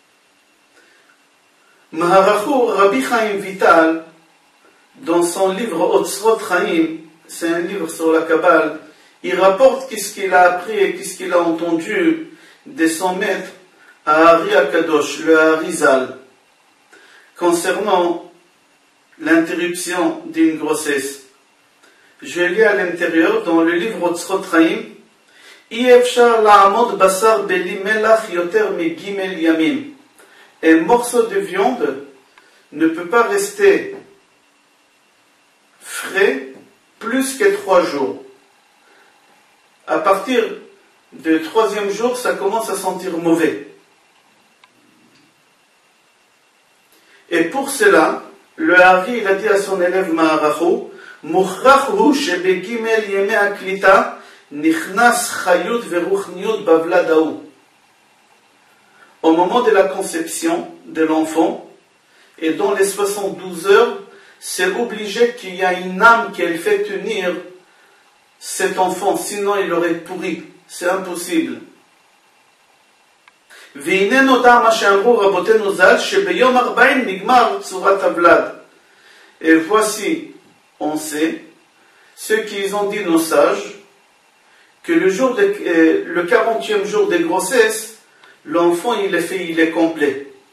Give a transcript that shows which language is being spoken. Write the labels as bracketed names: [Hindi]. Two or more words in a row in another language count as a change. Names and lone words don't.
[French] Maharachu Rabbi Chaim Vital, dans son livre Otzrot Chaim, c'est un livre sur la Kabbale, il rapporte qu'est-ce qu'il a appris et qu'est-ce qu'il a entendu de son maître à Ari Akadosh, le Harizal, concernant l'interruption d'une grossesse. Je lis à l'intérieur, dans le livre Otzrot Chaim, [Hebrew] אי אפשר לעמוד בשר בלי מלח יותר מג' ימים. [French] Un morceau de viande ne peut pas rester frais plus que 3 jours. À partir du 3e jour, ça commence à sentir mauvais. Et pour cela, le Hari, il a dit à son élève Maharachu, [Hebrew] מוכרח הוא שבג' ימי קליטה נכנס חיות ורוחניות בוולדהו. [French] Au moment de la conception de l'enfant, et dans les 72 heures, c'est obligé qu'il y a une âme qui fait tenir cet enfant, sinon il aurait pourri. C'est impossible. Et voici, on sait, ce qu'ils ont dit nos sages, que le 40e jour de grossesse, l'enfant il est complet.